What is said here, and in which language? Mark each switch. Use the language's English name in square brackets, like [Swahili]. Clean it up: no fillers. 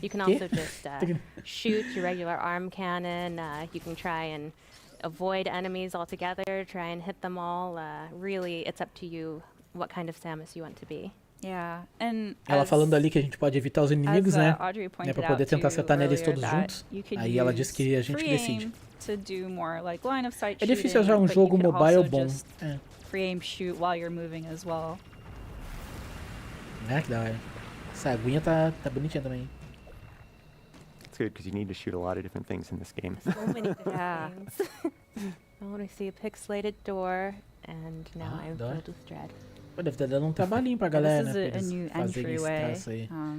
[English] You can also just shoot your regular arm cannon. You can try and avoid enemies altogether, try and hit them all. Really, it's up to you what kind of Samus you want to be. Yeah, and [Portuguese] ela falando ali que a gente pode evitar os inimigos, né? Pra poder tentar acertar neles todos juntos. Aí ela disse que a gente que decide. É difícil achar um jogo mobile bom. [English] Free aim shoot while you're moving as well. [Portuguese] Que da hora. Essa aguinha tá bonitinha também. [English] It's good because you need to shoot a lot of different things in this game. So many different things. I want to see a pixelated door, and now I'm filled with dread. [Portuguese] Deve estar dando um trabalhinho pra galera, né? Pra eles fazerem esse traço aí.